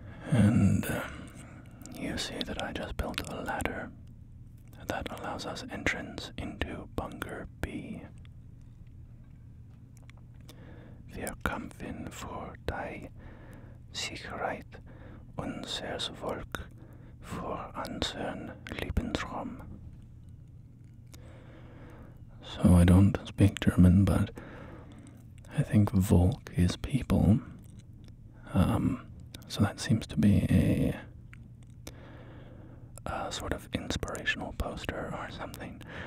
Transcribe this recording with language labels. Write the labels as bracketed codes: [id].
[en] And you see that I just built a ladder that allows us entrance into Bunker B. [de] Wir kämpfen für die Sicherheit unseres Volk, für unseren Lebensraum. [en] So I don't speak German, but I think Volk is people. So that seems to be a sort of inspirational poster or something.